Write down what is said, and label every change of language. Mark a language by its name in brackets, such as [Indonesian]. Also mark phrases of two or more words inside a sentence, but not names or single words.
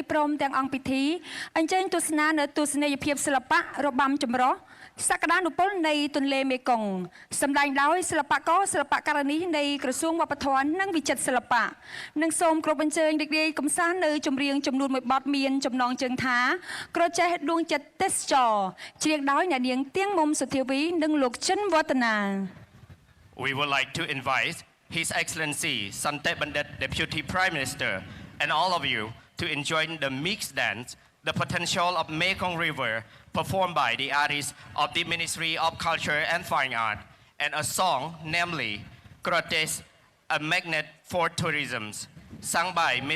[Khmer] ព្រមទាំងអង្គពិធីអញ្ជើញទស្សនានៅទស្សនីយភាពសិល្បៈរបាំចម្រុះសក្តានុពលនៃទន្លេមេគង្គសម្ដែងដោយសិល្បករសិល្បករនេះនៃក្រសួងវប្បធម៌និងវិចិត្រសិល្បៈនិងសូមគោរពអញ្ជើញរីករាយកំសាន្តនៅចម្រៀងចំនួន1បទមានចំណងជើងថាក្រចេះដួងចិត្តទេសចរច្រៀងដោយអ្នកនាងទៀងមុំសុធាវីនិងលោកចិនវឌ្ឍនា [English] We would like to invite His Excellency Sante Bandit Deputy Prime Minister and all of you to enjoy the mixed dance The Potential of Mekong River performed by the artists of the Ministry of Culture and Fine Art and a song namely Krotes, a Magnet for Tourism sung by Ms.